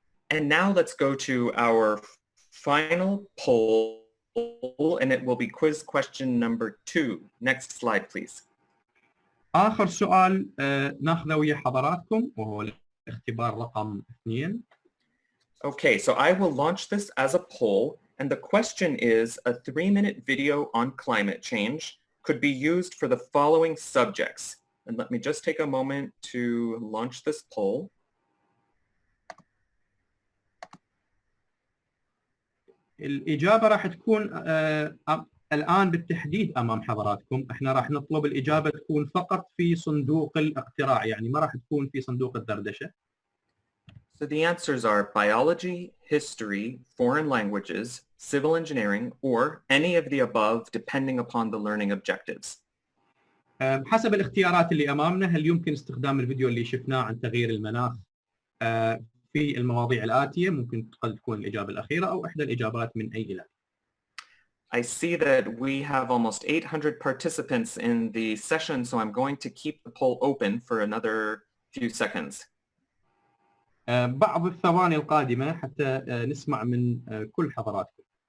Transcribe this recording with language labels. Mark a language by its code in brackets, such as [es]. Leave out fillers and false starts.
[en] And now let's go to our final poll, and it will be quiz question number 2. Next slide, please. [ar] آخر سؤال ناخذه ويا حضراتكم وهو اختبار رقم 2. [en] Okay, so I will launch this as a poll, and the question is, a 3-minute video on climate change could be used for the following subjects. And let me just take a moment to launch this poll. [ar] الإجابة راح تكون الآن بالتحديد أمام حضراتكم. احنا راح نطلب الإجابة تكون فقط في صندوق الاقتراع، يعني ما راح تكون في صندوق الدردشة. [en] So the answers are biology, history, foreign languages, civil engineering, or any of the above depending upon the learning objectives. [ar] حسب الاختيارات اللي أمامنا، هل يمكن استخدام الفيديو اللي شفناه عن تغيير المناخ في المواضيع الآتية؟ ممكن قد تكون الإجابة الأخيرة أو إحدى الإجابات من أي إلى. [en] I see that we have almost 800 participants in the session, so I'm going to keep the poll open for another few seconds. [ar] بعض الثواني القادمة حتى نسمع من كل حضراتكم.